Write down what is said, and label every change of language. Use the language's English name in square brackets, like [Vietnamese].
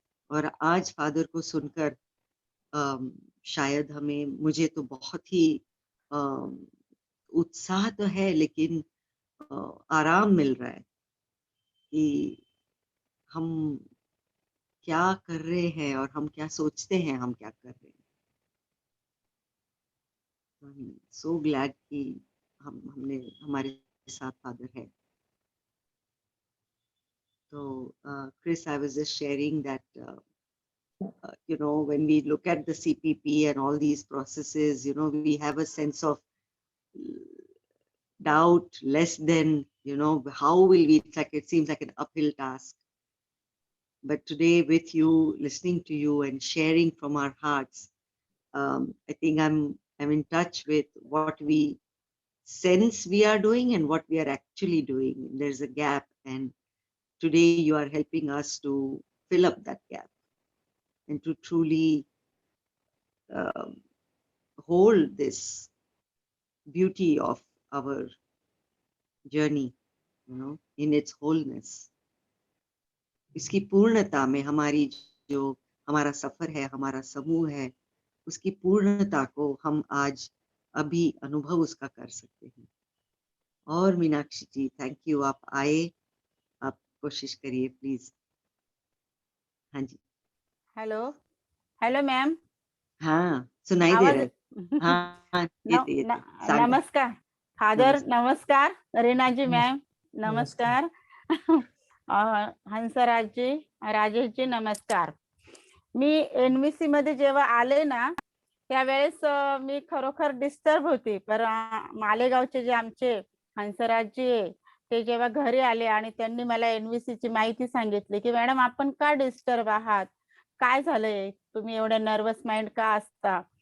[Hindi] और आज फादर को सुनकर शायद मुझे तो बहुत ही उत्साह तो है, लेकिन आराम मिल रहा है कि हम क्या कर रहे हैं और हम क्या सोचते हैं हम क्या कर रहे हैं। [English] so glad [Hindi] कि हमारे साथ फादर है। [English] So, Chris, I was just sharing that, when we look at the CPP and all these processes, we have a sense of doubt, less than, how will we, it seems like an uphill task. But today with you, listening to you and sharing from our hearts, I think I'm in touch with what we sense we are doing and what we are actually doing. There's a gap, and today you are helping us to fill up that gap and to truly hold this beauty of our journey, in its wholeness. [Hindi] इसकी पूर्णता में हमारा सफर है, हमारा समूह है, उसकी पूर्णता को हम आज अभी अनुभव उसका कर सकते हैं। और मीनाक्षी जी, थैंक यू, आप आए, आप कोशिश करिए प्लीज। हाँ जी। Hello ma'am. हाँ, सुनाई दे रहा है। हाँ, नमस्कार फादर, नमस्कार रीना जी मैम, नमस्कार हंसराज जी, राजेश जी, नमस्कार। [Marathi] मी एनवीसी मध्ये जेव्हा आले ना त्यावेळेस मी खरोखर डिस्टर्ब होती, पर मालेगावचे जे आमचे हंसराज जी ते जेव्हा घरी आले आणि त्यांनी मला एनवीसी ची माहिती सांगितली की मॅडम आपण का डिस्टर्ब आहात, काय झालंय, तुम्ही एवढं नर्वस माइंड का असता।